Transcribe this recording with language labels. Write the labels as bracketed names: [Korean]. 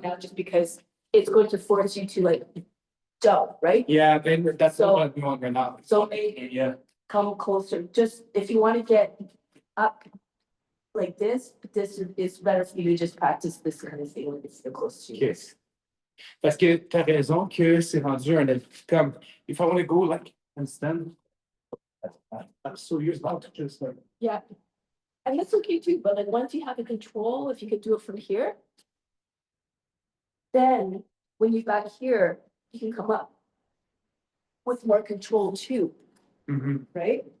[English] Not just because it's going to force you to like jump, right? Yeah, then that's So- what I'm doing right now. So maybe Yeah. come closer, just if you want to get up like this is better for you to just practice this kind of thing when it's so close to you. Yes. [French] Parce que t'as raison que c'est rendu un comme [English] if I want to go like handstand. I'm so used now to just like. Yeah. And that's okay too, but like once you have a control, if you could do it from here. Then when you're back here, you can come up with more control too, right?